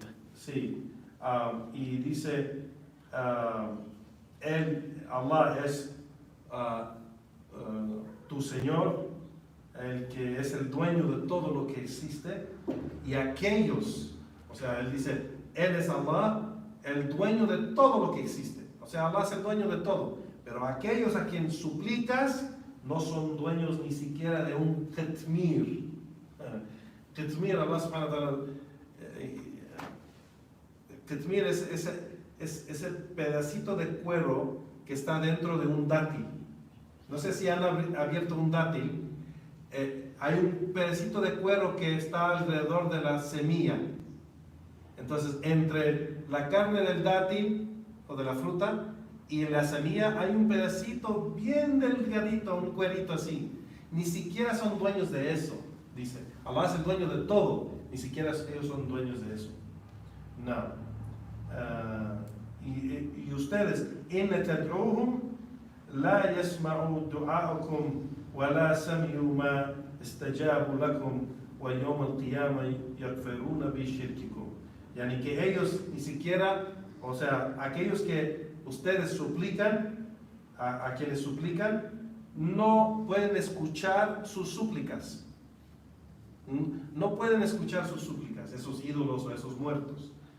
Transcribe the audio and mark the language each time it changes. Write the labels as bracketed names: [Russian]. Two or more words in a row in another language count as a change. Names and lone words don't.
[Spanish] Sí, y dice, Allah es tu Señor, el que es el dueño de todo lo que existe, y aquellos, o sea, él dice, Él es Allah, el dueño de todo lo que existe. O sea, Allah es el dueño de todo, pero aquellos a quien suplicas no son dueños ni siquiera de un qitmir. Qitmir, [Arabic] الله سبحانه وتعالى, [Spanish] qitmir es ese pedacito de cuero que está dentro de un dátil. No sé si han abierto un dátil. Hay un pedacito de cuero que está alrededor de la semilla. Entonces, entre la carne del dátil o de la fruta y la semilla hay un pedacito bien delgadito, un cuerito así. Ni siquiera son dueños de eso, dice. Allah es el dueño de todo, ni siquiera ellos son dueños de eso. No. Y ustedes, [Arabic] إن تدعوهم لا يسمعوا دعاءكم ولا سمعوا ما استجابوا لكم ويوم القيامة يكفرون بشرككم. [Spanish] Yani que ellos ni siquiera, o sea, aquellos que ustedes suplican, a quienes suplican, no pueden escuchar sus súplicas. No pueden escuchar sus súplicas, esos ídolos o esos muertos.